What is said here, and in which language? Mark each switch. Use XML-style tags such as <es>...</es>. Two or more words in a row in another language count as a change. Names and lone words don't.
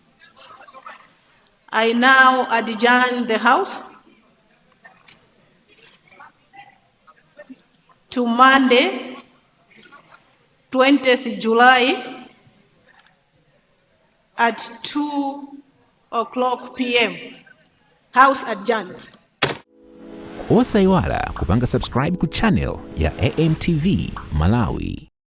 <en>I now adjourn the House to Monday, 20th July at 2:00 p.m. House adjourned.</en> <ny>Usaiwala kupanga subscribe ku channel ya AMTV Malawi.</ny>